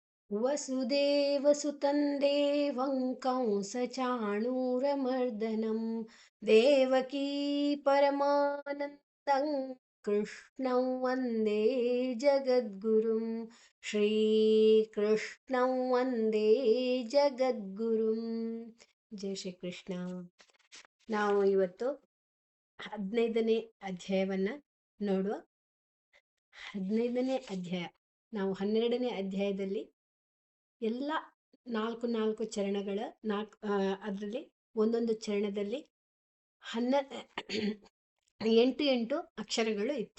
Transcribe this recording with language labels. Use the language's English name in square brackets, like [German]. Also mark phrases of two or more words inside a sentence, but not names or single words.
[Sanskrit] वसुदेवसुतं देवं कंसचाणूरमर्दनं देवकी परमानन्दं कृष्णं वन्दे जगद्गुरुं श्रीकृष्णं वन्दे ಜಗದ್ಗುರುಂ. [Kannada] ಜೈ ಶ್ರೀ ಕೃಷ್ಣ. ನಾವು ಇವತ್ತು 15ನೇ ಅಧ್ಯಾಯವನ್ನು ನೋಡುವ. 15ನೇ ಅಧ್ಯಾಯ. ನಾವು 12ನೇ ಅಧ್ಯಾಯದಲ್ಲಿ ಎಲ್ಲ ನಾಲ್ಕು ನಾಲ್ಕು ಚರಣಗಳ ಅದರಲ್ಲಿ ಒಂದೊಂದು ಚರಣದಲ್ಲಿ 8 ಅಕ್ಷರಗಳು ಇತ್ತು.